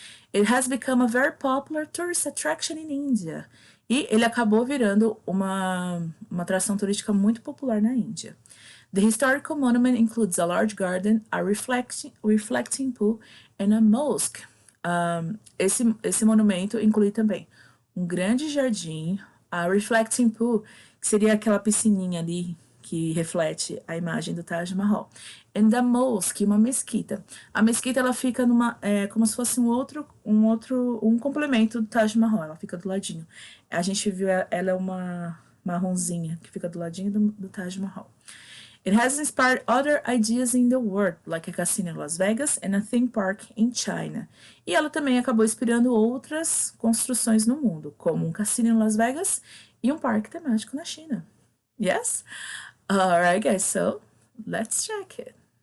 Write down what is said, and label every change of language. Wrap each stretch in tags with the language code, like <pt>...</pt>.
<en>It has become a very popular tourist attraction in India.</en> <pt>E ele acabou virando uma atração turística muito popular na Índia.</pt> <en>The historical monument includes a large garden, a reflecting pool, and a mosque.</en> <pt>Esse monumento inclui também um grande jardim, a reflecting pool, que seria aquela piscininha ali que reflete a imagem do Taj Mahal.</pt> <en>And the mosque,</en> <pt>uma mesquita. A mesquita ela fica como se fosse um complemento do Taj Mahal. Ela fica do ladinho. A gente viu ela é uma marronzinha que fica do ladinho do Taj Mahal.</pt> <en>It has inspired other ideas in the world, like a casino in Las Vegas and a theme park in China.</en> <pt>E ela também acabou inspirando outras construções no mundo, como um cassino em Las Vegas e um parque temático na China.</pt> <en>Yes? Alright, guys, so let's check it.</en>